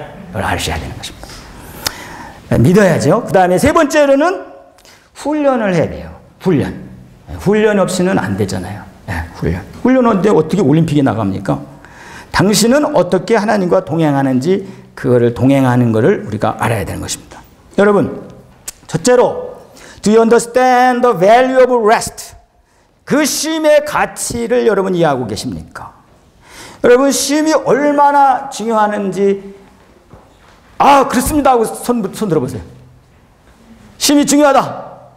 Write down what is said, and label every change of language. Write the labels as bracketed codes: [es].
[ko] 그걸 아셔야 되는 것입니다. 믿어야죠. 그 다음에 세 번째로는 훈련을 해야 돼요. 훈련 없이는 안 되잖아요. 훈련인데 어떻게 올림픽에 나갑니까? 당신은 어떻게 하나님과 동행하는지, 그거를 동행하는 것을 우리가 알아야 되는 것입니다. 여러분, 첫째로 [en] Do you understand the value of rest? [ko] 그 쉼의 가치를 여러분 이해하고 계십니까? 여러분 쉼이 얼마나 중요하는지 그렇습니다 하고 손 들어보세요. 쉼이 중요하다.